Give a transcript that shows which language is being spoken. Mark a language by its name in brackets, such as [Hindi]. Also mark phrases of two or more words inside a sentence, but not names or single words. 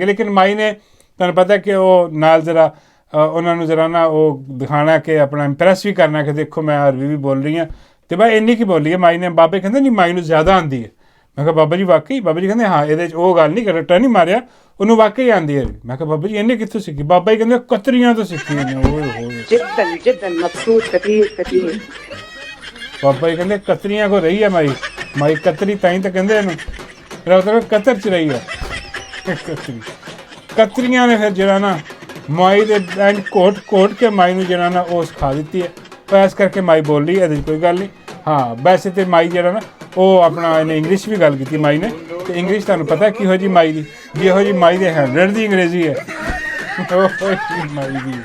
[Punjabi] ਲੇਕਿਨ ਮਾਈ ਨੇ ਤੁਹਾਨੂੰ ਪਤਾ ਕਿ ਉਹ ਨਾਲ ਜ਼ਰਾ ਉਹਨਾਂ ਨੂੰ ਜ਼ਰਾ ਨਾ ਉਹ ਦਿਖਾਣਾ ਕਿ ਆਪਣਾ ਇੰਪ੍ਰੈਸ ਵੀ ਕਰਨਾ ਕਿ ਦੇਖੋ ਮੈਂ ਅਰਬੀ ਵੀ ਬੋਲ ਰਹੀ ਹਾਂ। ਤੇ ਬਈ ਇੰਨੀ ਕੀ ਬੋਲੀ ਹੈ ਮਾਈ ਨੇ। ਬਾਬੇ ਕਹਿੰਦੇ ਨਹੀਂ ਮਾਈ ਨੂੰ ਜ਼ਿਆਦਾ ਆਉਂਦੀ ਹੈ। ਮੈਂ ਕਿਹਾ ਬਾਬਾ ਜੀ ਵਾਕਈ? ਬਾਬਾ ਜੀ ਕਹਿੰਦੇ ਹਾਂ, ਇਹਦੇ 'ਚ ਉਹ ਗੱਲ ਨਹੀਂ, ਰੱਟਾ ਨਹੀਂ ਮਾਰਿਆ, ਉਹਨੂੰ ਵਾਕਈ ਆਉਂਦੀ ਹੈ। ਮੈਂ ਕਿਹਾ ਬਾਬਾ ਜੀ ਇਹਨੇ ਕਿੱਥੋਂ ਸਿੱਖੀ? ਬਾਬਾ ਜੀ ਕਹਿੰਦੇ ਕਤਰੀਆਂ ਤੋਂ ਸਿੱਖੀ ਇਹਨੇ। [Arabic] جدا جدا مبسوط كثير كثير [Punjabi] ਬਾਬਾ ਜੀ ਕਹਿੰਦੇ ਕਤਰੀਆਂ ਕੋ ਰਹੀ ਹੈ ਮਾਈ। ਮਾਈ ਕਤਰੀ ਤਾਂ ਹੀ ਤਾਂ ਕਹਿੰਦੇ ਇਹਨੂੰ, ਮਤਲਬ ਕਤਰ 'ਚ ਰਹੀ ਹੈ ਕਤਰੀਆਂ ਨੇ ਫਿਰ ਜਿਹੜਾ ਨਾ ਮਾਈ ਦੇ ਐਂਡ ਕੋਟ ਕੇ ਮਾਈ ਨੂੰ ਜਿਹੜਾ ਨਾ ਉਹ ਸਿਖਾ ਦਿੱਤੀ ਹੈ। ਇਸ ਕਰਕੇ ਮਾਈ ਬੋਲ ਰਹੀ ਹੈ, ਇਹਦੇ 'ਚ ਕੋਈ ਗੱਲ ਨਹੀਂ। ਹਾਂ ਵੈਸੇ ਤਾਂ ਮਾਈ ਜਿਹੜਾ ਨਾ ਉਹ ਆਪਣਾ ਇਹਨੇ ਇੰਗਲਿਸ਼ ਵੀ ਗੱਲ ਕੀਤੀ ਮਾਈ ਨੇ, ਤੇ ਇੰਗਲਿਸ਼ ਤੁਹਾਨੂੰ ਪਤਾ ਕਿਹੋ ਜਿਹੀ ਮਾਈ ਦੀ, ਜਿਹੋ ਜਿਹੀ ਮਾਈ ਦੇ 100 ਦੀ ਅੰਗਰੇਜ਼ੀ ਹੈ ਮਾਈ ਦੀ।